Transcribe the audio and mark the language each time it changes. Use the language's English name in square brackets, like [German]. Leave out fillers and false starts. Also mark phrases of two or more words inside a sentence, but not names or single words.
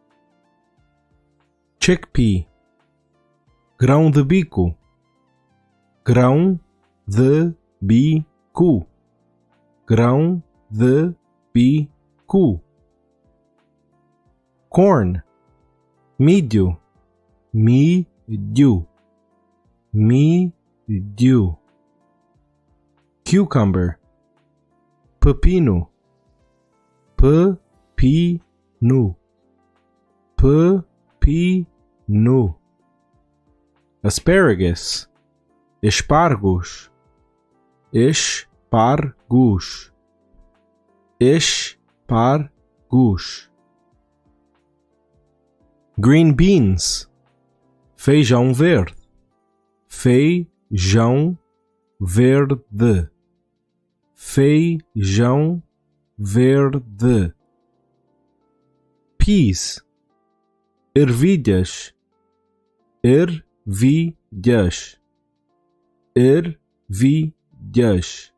[Portuguese] Chickpea, grão de bico, grão de bico, grão de bico. Corn, milho, milho, milho. Cucumber, pepino, pepino, pepino. Asparagus, espargos, espargos, espargos. [English] Green beans, [Portuguese] feijão verde, feijão verde, feijão verde. Peas, ervilhas, ervilhas, ervilhas.